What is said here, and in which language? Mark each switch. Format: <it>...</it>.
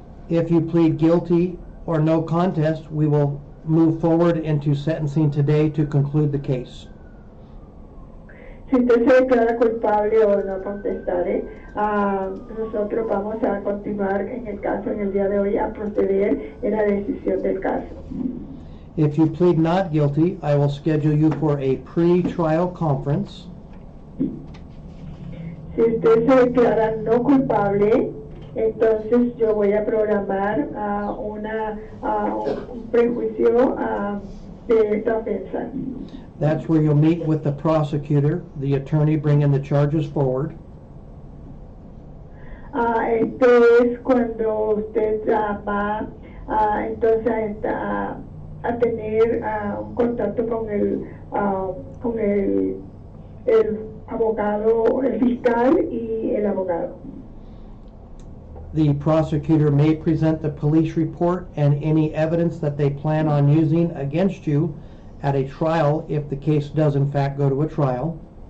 <en>If you plead guilty or no contest, we will move forward into sentencing today to conclude the case.</en> <es>Si usted se declara culpable o no contestare, nosotros vamos a continuar en el caso en el día de hoy a proceder en la decisión del caso.</es> <en>If you plead not guilty, I will schedule you for a pre-trial conference.</en> <es>Si usted se declara no culpable, Entonces yo voy a programar un prejuicio de esta ofensa.</es> <en>That's where you'll meet with the prosecutor, the attorney bringing the charges forward.</en> <es>Esto es cuando usted va entonces a tener un contacto con el abogado, el fiscal y el abogado.</es> <en>The prosecutor may present the police report and any evidence that they plan on using against you at a trial if the case does in fact go to a trial.</en>